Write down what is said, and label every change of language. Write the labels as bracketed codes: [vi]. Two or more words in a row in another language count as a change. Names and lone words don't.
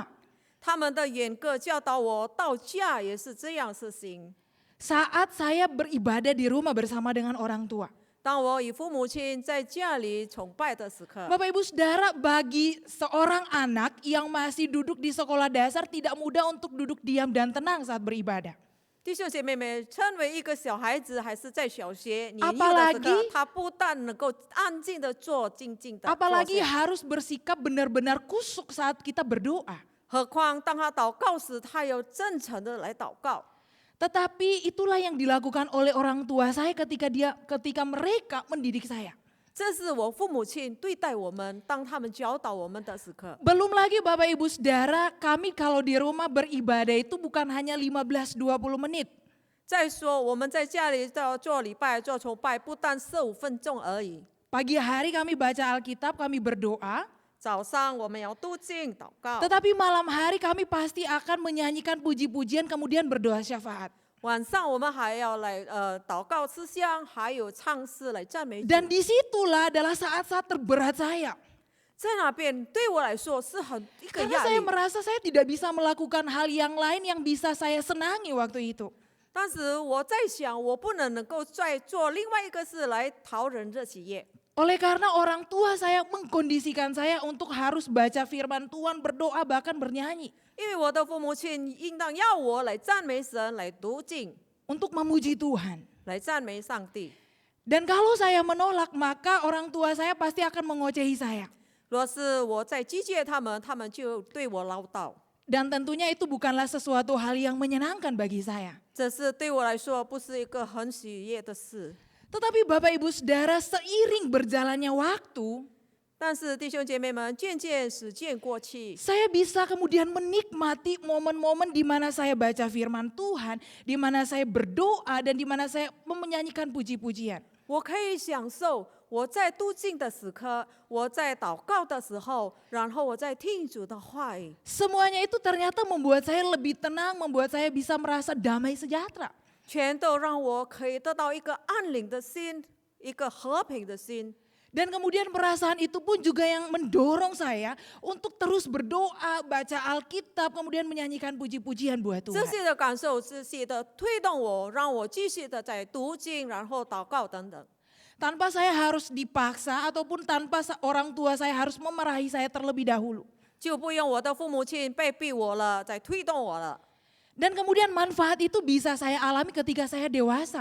[zh] 他们的严格教导我，到家也是这样实行。 [id] Saat saya beribadah di rumah bersama dengan orang tua. [zh] 当我与父母亲在家里崇拜的时刻， [id] Bapak Ibu Saudara, bagi seorang anak yang masih duduk di sekolah dasar tidak mudah untuk duduk diam dan tenang saat beribadah. [zh] 弟兄姐妹们，成为一个小孩子，还是在小学年幼的时 [id] Apalagi [zh] 刻，他不但能够安静的坐，静静的坐 [id] Apalagi [zh] 下， [id] harus bersikap benar-benar kusuk saat kita berdoa. [zh] 何况当他祷告时，他要真诚的来祷告。 [id] Tetapi itulah yang dilakukan oleh orang tua saya ketika mereka mendidik saya. [zh] 这是我父母亲对待我们，当他们教导我们的时刻。 [id] Belum lagi Bapak Ibu Saudara, kami kalau di rumah beribadah itu bukan hanya 15-20 menit. [zh] 再说我们在家里做礼拜、做崇拜，不但15分钟而已。 [id] Pagi hari kami baca Alkitab, kami berdoa. [zh] 早上我们要读经祷告， [id] Tetapi malam hari kami pasti akan menyanyikan puji-pujian kemudian berdoa syafaat. [zh] 晚上我们还要来祷告思想，还有唱诗来赞美主。 [id] Dan disitulah adalah saat-saat terberat saya. [zh] 在那边对我来说是一个 [id] Karena [zh] 压 [id] saya [zh] 力。 [id] merasa saya tidak bisa melakukan hal yang lain yang bisa saya senangi waktu itu. [zh] 当时我在想，我不能够再做另外一个事来讨人热喜悦。 [id] Oleh karena orang tua saya mengkondisikan saya untuk harus baca firman Tuhan, berdoa, bahkan bernyanyi. [zh] 因为我的父母亲应当要我来赞美神，来读经， [id] Untuk memuji Tuhan. [zh] 来赞美上帝。 [id] Dan kalau saya menolak, maka orang tua saya pasti akan mengocehi saya. [zh] 若是我在拒绝他们，他们就对我唠叨。 [id] Dan tentunya itu bukanlah sesuatu hal yang menyenangkan bagi saya. [zh] 这是对我来说不是一个很喜悦的事。 [id] Tetapi Bapak Ibu Saudara, seiring berjalannya waktu, [zh] 但是弟兄姐妹们，渐渐时间过去， [id] saya bisa kemudian menikmati momen-momen di mana saya baca firman Tuhan, di mana saya berdoa, dan di mana saya menyanyikan puji-pujian. [zh] 我可以享受我在读经的时刻，我在祷告的时候，然后我在听主的话语。 [id] Semuanya itu ternyata membuat saya lebih tenang, membuat saya bisa merasa damai sejahtera. [zh] 全都让我可以得到一个安宁的心，一个和平的心。 [id] Dan kemudian perasaan itu pun juga yang mendorong saya untuk terus berdoa, baca Alkitab, kemudian menyanyikan puji-pujian buat [zh] 这 [id] Tuhan. [zh] 些的感受，这些的推动我，让我继续的在读经，然后祷告等等。 [id] Tanpa saya harus dipaksa ataupun tanpa orang tua saya harus memarahi saya terlebih dahulu. [zh] 就不用我的父母亲被逼我了，在推动我了。 [id] Dan kemudian manfaat itu bisa saya alami ketika saya dewasa.